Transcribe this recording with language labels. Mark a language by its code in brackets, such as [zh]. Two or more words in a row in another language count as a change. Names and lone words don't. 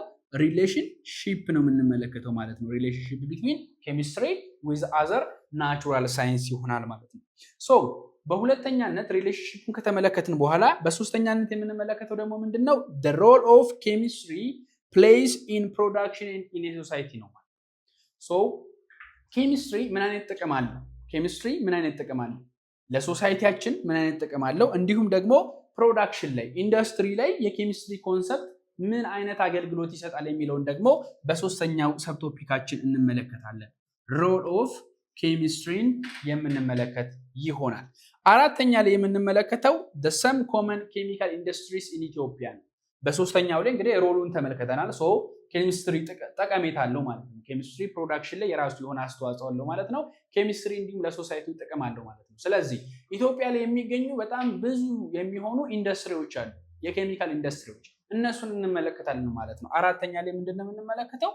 [am] ሪሌሽንሺፕ ነው የምንመለከተው ማለት ነው። [en] relationship between chemistry with other natural science [am] ይሆናል ማለት ነው። ሶ በሁለተኛነት ሪሌሽንሺፕን ከተመለከትን በኋላ በሶስተኛነት የምንመለከተው ደግሞ ምንድነው? [en] the role of chemistry plays in production and in a society [am] ነው ማለት ነው። ሶ ኬሚስትሪ ምን አይነት ጥቅም አለው? ኬሚስትሪ ምን አይነት ጥቅም አለው? ለሶሳይቲያችን ምን አይነት ጥቅም አለው? እንዲሁም ደግሞ ፕሮዳክሽን ላይ ኢንዱስትሪ ላይ የኬሚስትሪ ኮንሰፕት ምን አይነት አገልግሎት ይሰጣል የሚለውን ደግሞ በሶስተኛው ሰብቶፒካችን እንመለከታለን። [en] role of [am] ኬሚስትሪን የምንመለከት ይሆናል። አራተኛ ላይ የምንመለከተው [en] the some common chemical industries in Ethiopia [am] ነው። በሶስተኛው ላይ እንግዲህ ሮሉን ተመልክተናል። ሶ ኬሚስትሪ ጠቀሜታ አለው ማለት ነው። ኬሚስትሪ ፕሮዳክሽን ላይ የራሱ የሆነ አስተዋጽኦ አለው ማለት ነው። ኬሚስትሪ እንዲሁም ለሶሳይቲው ጥቅም አለው ማለት ነው። ስለዚህ ኢትዮጵያ ላይ የሚገኙ በጣም ብዙ የሚሆኑ ኢንዱስትሪዎች አሉ፣ የኬሚካል ኢንዱስትሪዎች፣ እነሱን እንመለከታለን ማለት ነው። አራተኛ ላይ ምንድነው የምንመለከተው?